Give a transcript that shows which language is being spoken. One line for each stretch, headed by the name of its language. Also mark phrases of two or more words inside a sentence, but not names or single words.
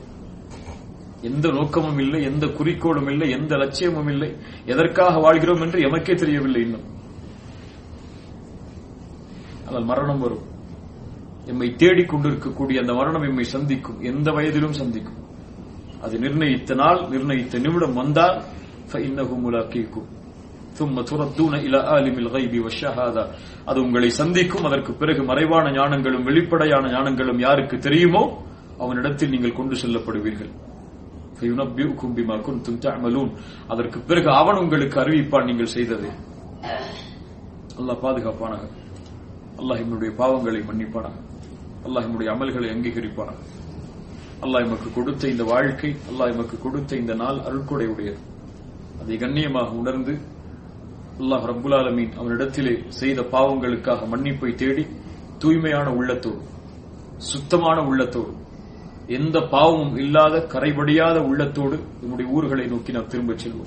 Tamil: எந்த நோக்கமும் இல்லை, எந்த குறிக்கோளும் இல்லை, எந்த லட்சியமும் இல்லை. எதற்காக வாழ்கிறோம் என்று எமக்கே தெரியவில்லை இன்னும். ஆனால் மரணம் வரும். எம்மை தேடிக்கொண்டிருக்கக்கூடிய அந்த மரணம் எம்மை சந்திக்கும். எந்த வயதிலும் சந்திக்கும். அது நிர்ணயித்த நாள், நிர்ணயித்த நிமிடம் வந்தால்
Arabic: فإنه ملاقيكم ثم تردون إلى عالم الغيب والشهادة.
Tamil: அது உங்களை சந்திக்கும். அதற்கு பிறகு மறைவான ஞானங்களும் வெளிப்படையான ஞானங்களும் யாருக்கு தெரியுமோ அவனிடத்தில் நீங்கள் கொண்டு செல்லப்படுவீர்கள்.
Arabic: فينبئكم بما كنتم تعملون.
Tamil: அதற்கு பிறகு அவன் உங்களுக்கு அறிவிப்பான் நீங்கள் செய்ததை. அல்லாஹ் பாதுகாப்பானாக. அல்லாஹ் நம்முடைய பாவங்களை மன்னிப்பானாக. அல்லாஹ் நம்முடைய அமல்களை அங்கீகரிப்பானாக. அல்லாஹ் எமக்கு கொடுத்த இந்த வாழ்க்கை, அல்லாஹ் எமக்கு கொடுத்த இந்த நாள் அருள்கொடை உடையது. அதை கண்ணியமாக உணர்ந்து அல்லாஹ்
Arabic: رب العالمين
Tamil: அவனிடத்திலே செய்த பாவங்களுக்காக மன்னிப்பை தேடி தூய்மையான உள்ளத்தோடு, சுத்தமான உள்ளத்தோடு, எந்த பாவமும் இல்லாத கரைபடியாத உள்ளத்தோடு நம்முடைய ஊர்களை நோக்கி நாம் திரும்பச் செல்வோம்.